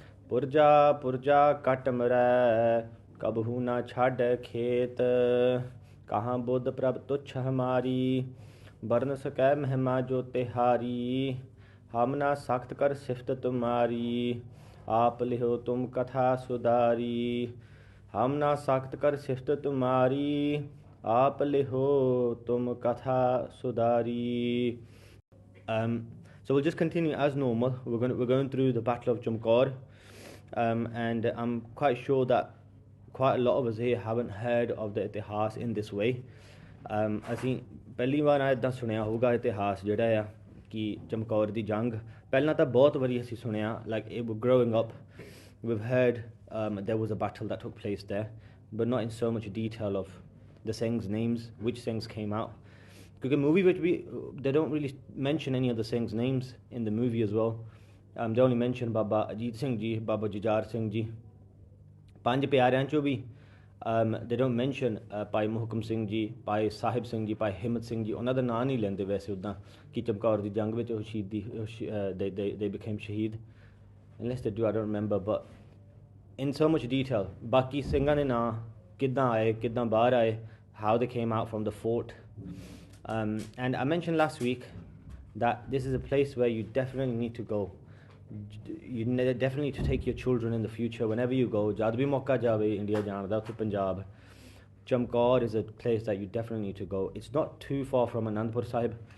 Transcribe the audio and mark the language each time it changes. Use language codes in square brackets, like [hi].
[bra] पुरजा पुरजा कट मरै कबहू ना छाड़े खेत कहाँ बुद्ध प्रभ तुच्छ हमारी बरन सकै महिमा जो तिहारी हम ना सख्त कर सिफत तुम्हारी आप लिहो तुम कथा सुधारी हम ना सख्त कर सिफत तुम्हारी आप लिहो तुम कथा सुधारी. [en] So we'll just continue as normal. We're going through the Battle of Chamkaur, and I'm quite sure that quite a lot of us here haven't heard of the itihas in this way. ਅਸੀਂ ਪਹਿਲੀ ਵਾਰ ਇੱਦਾਂ ਸੁਣਿਆ ਹੋਊਗਾ ਇਤਿਹਾਸ ਜਿਹੜਾ ਆ ਕਿ ਚਮਕੌਰ ਦੀ ਜੰਗ ਪਹਿਲਾਂ ਤਾਂ ਬਹੁਤ ਵਾਰੀ ਅਸੀਂ ਸੁਣਿਆ like growing up we've heard there was a battle that took place there but not in so much detail of the Singhs names which Singhs came out ਕਿਉਂਕਿ movie ਵਿੱਚ ਵੀ they don't really mention any of the Singhs names in the movie as well. [pa] They only mention Baba Ajit Singh ji Baba Jujhar Singh ji ਪੰਜ ਪਿਆਰਿਆਂ ਚੋਂ ਵੀ they don't mention ਭਾਈ ਮੁਹਕਮ ਸਿੰਘ ਜੀ ਭਾਈ ਸਾਹਿਬ ਸਿੰਘ ਜੀ ਭਾਈ ਹਿੰਮਤ ਸਿੰਘ ਜੀ ਉਹਨਾਂ ਦਾ ਨਾਂ ਨਹੀਂ ਲੈਂਦੇ ਵੈਸੇ ਉੱਦਾਂ ਕਿ ਚਮਕੌਰ ਦੀ ਜੰਗ ਵਿੱਚ ਉਹ ਸ਼ਹੀਦੀ they became ਸ਼ਹੀਦ [en] unless they do I don't remember but in so much detail ਬਾਕੀ ਸਿੰਘਾਂ ਦੇ ਨਾਂ ਕਿੱਦਾਂ ਆਏ ਕਿੱਦਾਂ ਬਾਹਰ ਆਏ how they came out from the fort and I mentioned last week that this is a place where you definitely need to go. You definitely need to take your children in the future whenever you go. Jad bhi mauka jave India jaan da to Punjab. Chamkaur is a place that you definitely need to go. It's not too far from Anandpur Sahib.